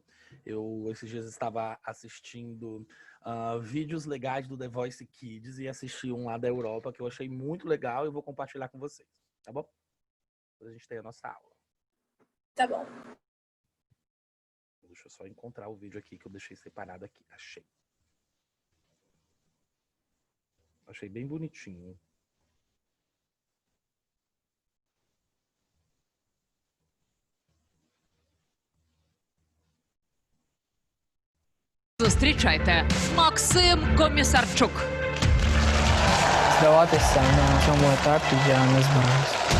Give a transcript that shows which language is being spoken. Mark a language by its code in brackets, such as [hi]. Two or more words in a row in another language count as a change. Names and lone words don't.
[pt] Eu, esses dias, estava assistindo vídeos legais do The Voice Kids e assisti um lá da Europa que eu achei muito legal e vou compartilhar com vocês, tá bom? Depois a gente tem a nossa aula. Tá bom. Deixa eu só encontrar o vídeo aqui que eu deixei separado aqui. Achei. Achei bem bonitinho. [uk] Зустрічайте, Максим Комісарчук. Здаватися на цьому етапі я не збираюся.